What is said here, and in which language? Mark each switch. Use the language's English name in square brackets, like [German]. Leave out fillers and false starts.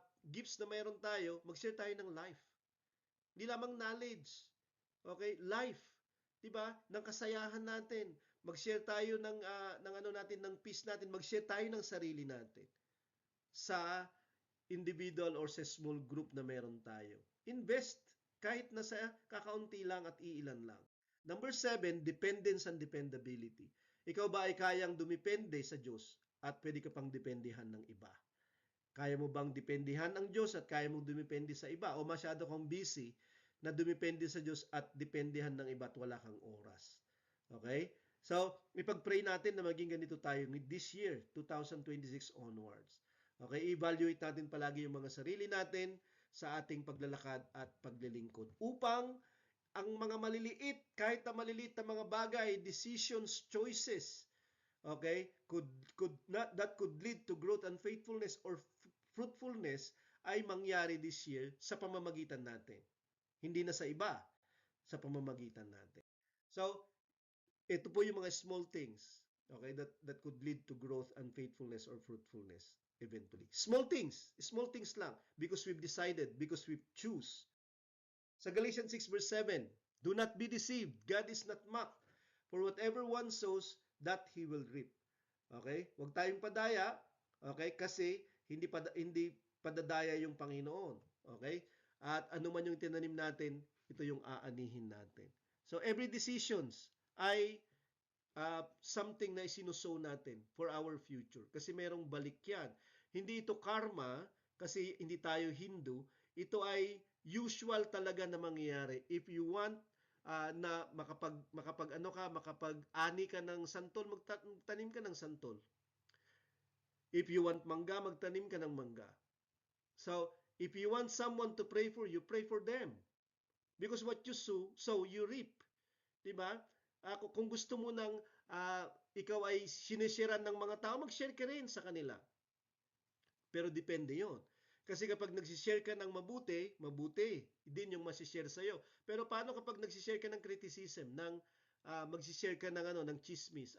[Filipino] gifts na mayroon tayo, mag-share tayo ng life. Hindi lamang knowledge. Okay? Life. 'Di ba? Ng kasayahan natin. Mag-share tayo ng ano natin, ng peace natin. Mag-share tayo ng sarili natin sa individual or sa small group na meron tayo. Invest kahit na sa kakaunti lang at iilan lang. [English] Number 7, dependence and dependability. [Filipino] Ikaw ba ay kayang dumipende sa Diyos at pwede ka pang dependihan ng iba? Kaya mo bang dependihan ang Diyos at kaya mong dumipende sa iba? O masyado kang busy na dumipende sa Diyos at dependihan ng iba at wala kang oras? Okay? So, ipag-pray natin na maging ganito tayo this year, 2026 onwards. Okay? Evaluate natin palagi yung mga sarili natin sa ating paglalakad at paglilingkod upang ang mga maliliit, kahit na maliliit na mga bagay, decisions, choices, okay, [English] that could lead to growth and faithfulness or fruitfulness [Filipino] ay mangyari this year sa pamamagitan natin. Hindi na sa iba, sa pamamagitan natin. [English] So, [Filipino] ito po yung mga [English] small things, okay, that could lead to growth and faithfulness or fruitfulness eventually. Small things lang because we've decided, because we've choose. Sa Galatians 6 verse 7, do not be deceived. God is not mocked. For whatever one sows, that he will reap. [Filipino] Okay? Huwag tayong padaya, okay? Kasi hindi padadaya yung Panginoon. Okay? At ano man yung tinanim natin, ito yung aanihin natin. [English] So every decisions ay something na isinusow natin for our future. [Filipino] Kasi merong balik yan. Hindi ito karma, kasi hindi tayo Hindu. Ito ay usual talaga na mangyayari. If you want na makapag-ani ka ng santol, magtanim ka ng santol. If you want mangga, magtanim ka ng mangga. [English] So, if you want someone to pray for you, pray for them. Because what you sow you reap. Diba? [Filipino] Kung gusto mo ng ikaw ay sinisharean ng mga tao, mag-share ka rin sa kanila. Pero depende yon. Kasi kapag nagsishare ka ng mabuti din yung masishare sa'yo. Pero paano kapag nagsishare ka ng criticism, magsishare ka ng chismis?